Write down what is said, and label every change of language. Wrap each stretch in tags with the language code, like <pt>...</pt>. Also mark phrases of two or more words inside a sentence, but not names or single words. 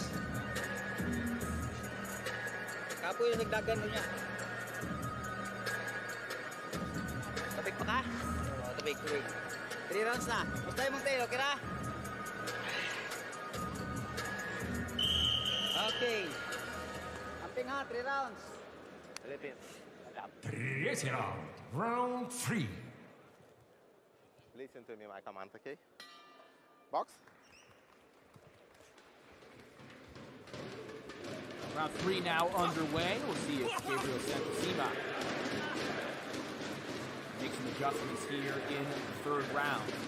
<ceb>Kapoy yung nagdagan mo niya. Tabig pa ka? Oo, tabig. 3 rounds na. Basta yung mong tayo, okay na? Okay. Amping ha, 3 rounds.</ceb> <ru>Третий раунд.</ru> <en>Round 3. Listen to me, my command, okay? Box. Round 3 now underway. We'll see if Gabriel SANTISIMA makes some adjustments here in the 3rd round.</en>